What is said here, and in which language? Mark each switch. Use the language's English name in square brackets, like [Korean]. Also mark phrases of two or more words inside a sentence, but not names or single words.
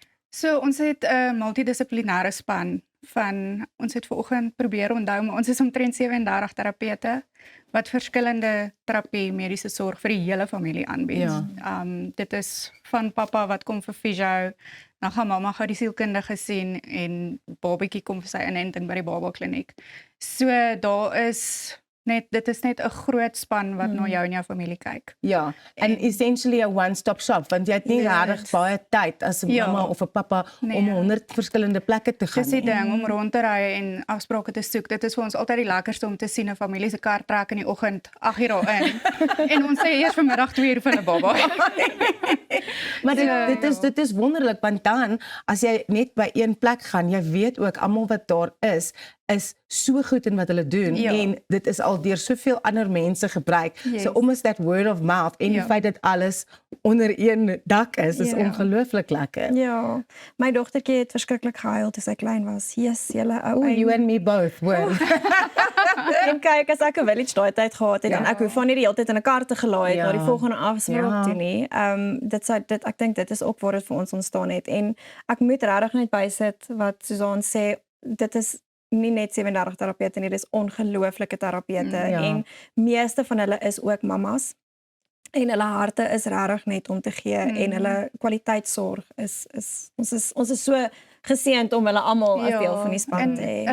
[Afrikaans] So ons het 'n multidissiplinêre span van ons het vanoggend probeer onthou, maar ons is omtrent 37 terapeute wat verskillende terapie mediese sorg vir die hele familie aanbied. Dit is van pappa wat kom vir fisio, dan gaan mamma gou die sielkundige sien en babatjie kom vir sy inenting by die baba kliniek. So daar is dit is net 'n groot span wat na jou en jou familie kyk. Ja, en [English] essentially a one-stop shop, [Afrikaans] want jy het nie regtig baie tyd as 'n mamma of 'n pappa om 100 verskillende plekke te gaan. Dis die ding om rond te ry en afsprake te soek. Dit is vir ons altyd die lekkerste om te sien 'n familie se kar trek in die oggend 8 uur daarin. En ons sê eers vanmiddag 2 uur vir 'n baba. Maar dit is wonderlik, want dan as jy net by een plek gaan, jy weet ook almal wat daar is so goed in wat hulle doen en dit is al deur soveel ander mense gebruik. So [English] almost that word of mouth [Afrikaans] en die feit dat alles onder een dak is ongelooflik lekker. Ja, my dogtertjie het verskriklik gehuil toe sy klein was. Yes, julle ou. [English] You and me both. [Afrikaans] En kyk, as ek 'n village daai tyd gehad het en ek hoef van nie die hele tyd in 'n kar te gelaai het na die volgende afspraak toe nie. Ek dink dit is ook waar dit vir ons ontstaan het en ek moet regtig net bysit wat Susan sê, dit is nie net 37 terapeute nie, dis ongelooflike terapeute en meeste van hulle is ook mamas en hulle harte is regtig net om te gee en hulle kwaliteitsorg ons is so geseënd om hulle almal as deel van die span te hê.